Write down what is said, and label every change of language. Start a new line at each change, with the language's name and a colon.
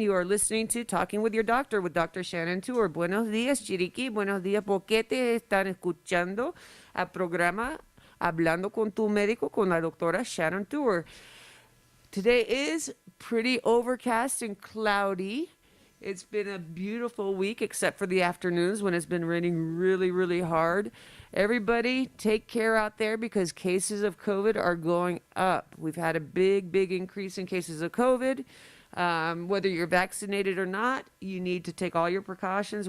English: You are listening to Talking with Your Doctor with Dr.
Spanish: Shannon Tour. Buenos días, Chiriquí. Buenos días, Boquete. Están escuchando al programa Hablando con tu médico con la doctora Shannon Tour.
English: Today is pretty overcast and cloudy. It's been a beautiful week, except for the afternoons when it's been raining really, really hard. Everybody, take care out there because cases of COVID are going up. We've had a big, big increase in cases of COVID. Whether you're vaccinated or not, you need to take all your precautions.